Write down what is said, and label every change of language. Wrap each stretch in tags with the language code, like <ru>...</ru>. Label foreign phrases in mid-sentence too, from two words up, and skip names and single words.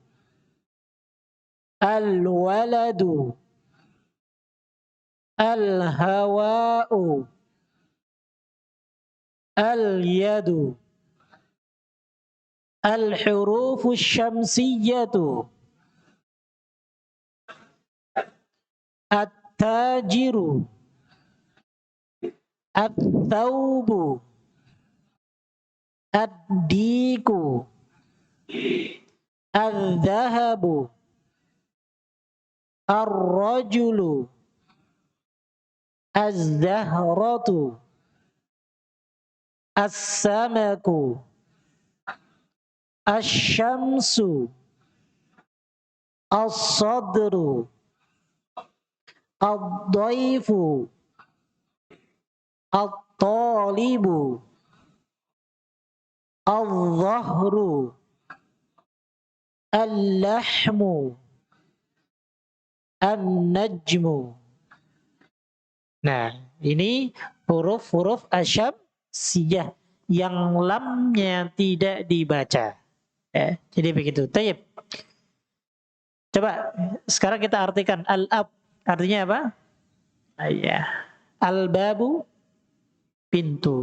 <ar>الولد الهواء اليد الحروف شمسية التاجر الثوب الديك الذهب الرجل الزهرة السمك الشمس الصدر الضيف الطالب الظهر اللحم النجم.</ar> <id>Nah, ini huruf-huruf asyamsiyah yang lamnya tidak dibaca. Ya, jadi begitu. Tayyib. Coba sekarang kita artikan al-ab. Artinya apa? Ya. Al-babu pintu.</id>